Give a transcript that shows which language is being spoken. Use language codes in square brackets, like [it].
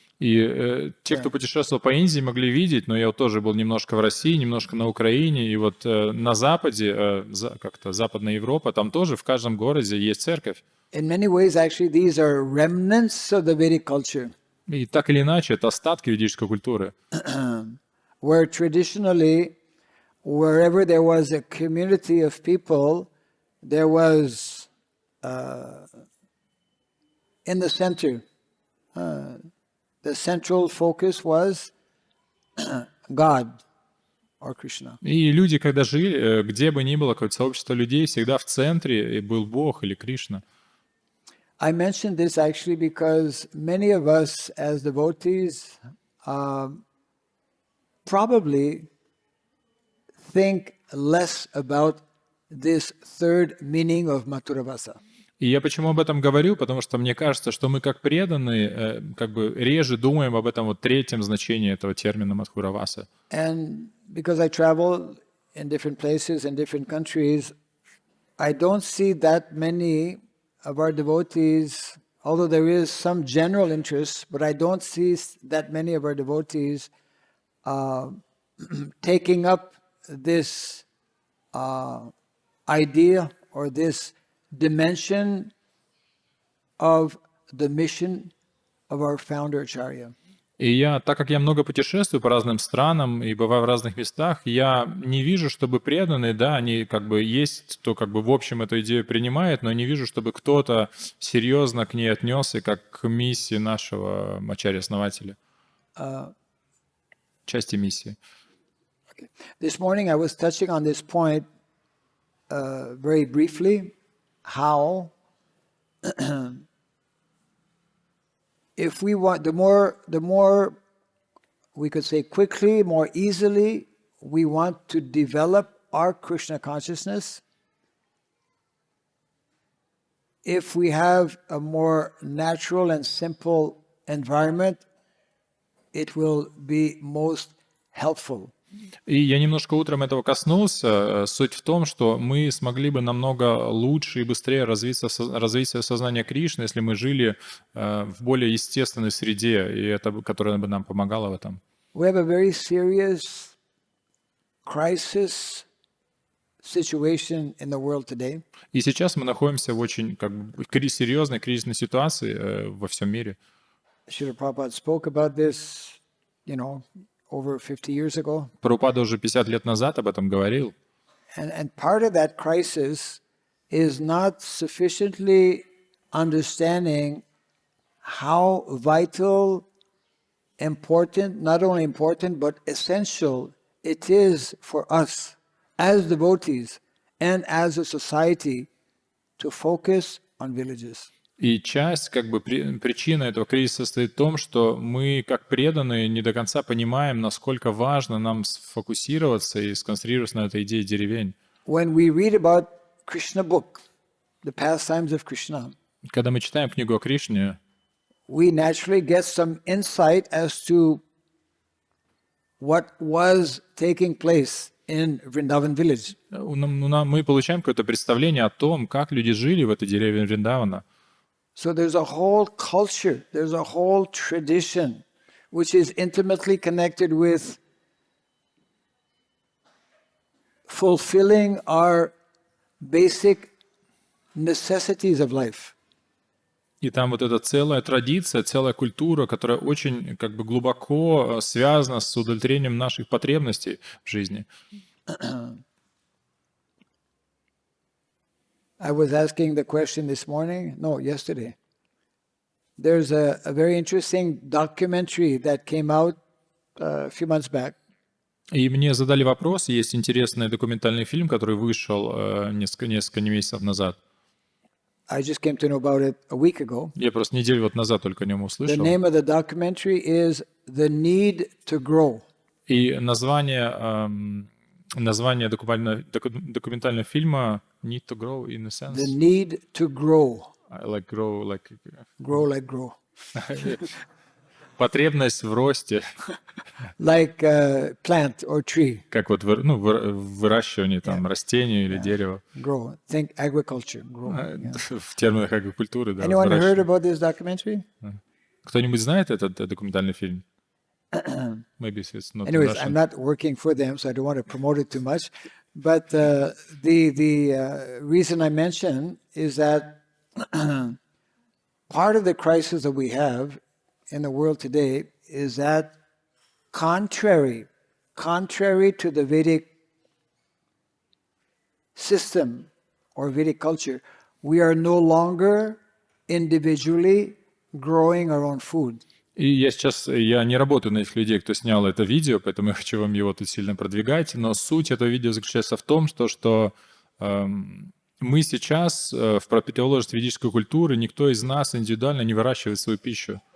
[ru] И те, кто путешествовал по Индии, могли видеть, но я вот тоже был немножко в России, немножко на Украине, и вот на Западе, как-то Западная Европа, там тоже в каждом городе есть церковь. [en] In many ways, actually, these are remnants of the Vedic culture. [ru] И так или иначе, это остатки ведической культуры. [en] Where traditionally, wherever there was a community of people, there was in the center, the central focus was God or Krishna. [ru] И люди, когда жили, где бы ни было какое-то сообщество людей, всегда в центре был Бог или Кришна. [en] I mentioned this actually because many of us as devotees probably think less about this third meaning of Mathuravasa. [ru] И я почему об этом говорю? Потому что мне кажется, что мы как преданные как бы реже думаем об этом вот третьем значении этого термина Мадхураваса. [en] And because I travel in different places in different countries, I don't see that many of our devotees, although there is some general interest, but I don't see that many of our devotees taking up this idea or this dimension of the mission of our founder Acharya. [ru] И я, так как я много путешествую по разным странам и бываю в разных местах, я не вижу, чтобы преданные, да, они как бы есть, кто как бы в общем эту идею принимает, но не вижу, чтобы кто-то серьезно к ней отнесся как к миссии нашего Ачарьи-основателя. Части миссии. [en] Okay. This morning I was touching on this point very briefly, how if we want, the more we could say quickly, more easily, we want to develop our Krishna consciousness. If we have a more natural and simple environment, it will be most helpful. [ru] И я немножко утром этого коснулся. Суть в том, что мы смогли бы намного лучше и быстрее развить свое сознание Кришны, если мы жили в более естественной среде, и это, которая бы нам помогала в этом. [en] We have a very serious crisis situation in the world today. [ru] И сейчас мы находимся в очень серьезной кризисной ситуации во всем мире. [en] Srila Prabhupada spoke about this, over 50 years ago. [ru] Прабхупада уже 50 лет назад об этом говорил. [en] And part of that crisis is not sufficiently understanding how vital, important, not only important, but essential it is for us as devotees and as a society to focus on villages. [ru] И часть, причина этого кризиса состоит в том, что мы, как преданные, не до конца понимаем, насколько важно нам сфокусироваться и сконцентрироваться на этой идее деревень. [en] When we read about Krishna book, the pastimes of Krishna, [ru] когда мы читаем книгу о Кришне, [en] we naturally get some insight as to what was taking place in Vrindavan village. [ru] Мы получаем какое-то представление о том, как люди жили в этой деревне Вриндавана. [en] So there's a whole culture, there's a whole tradition which is intimately connected with fulfilling our basic necessities of life. [ru] И там вот эта целая традиция, целая культура, которая очень глубоко связана с удовлетворением наших потребностей в жизни. [en] I was asking the question yesterday. There's a very interesting documentary that came out a few months back. [ru] И мне задали вопрос, есть интересный документальный фильм, который вышел несколько месяцев назад. [en] I just came to know about it a week ago. [ru] Я просто неделю назад только о нем услышал. [en] The name of the documentary is The Need to Grow. [ru] И название документального фильма Need to Grow [en] in a sense. The Need to Grow. Like grow, like... Grow like grow. [ru] Потребность в росте. [en] Like a plant or tree. [ru] Как выращивание растения или дерева. [en] Grow. Think agriculture. Grow. [ru] В терминах агрокультуры, да. [en] Anyone heard about this documentary? [ru] Кто-нибудь знает этот документальный фильм? [en] Maybe it's not Anyways, Russian. I'm not working for them, so I don't want to promote it too much. But the reason I mention is that part of the crisis that we have in the world today is that contrary to the Vedic system or Vedic culture, we are no longer individually growing our own food. [ru] И я не работаю на этих людей, кто снял это видео, поэтому я хочу вам его тут сильно продвигать, но суть этого видео заключается в том, что мы сейчас в противоположность ведической культуры, никто из нас индивидуально не выращивает свою пищу.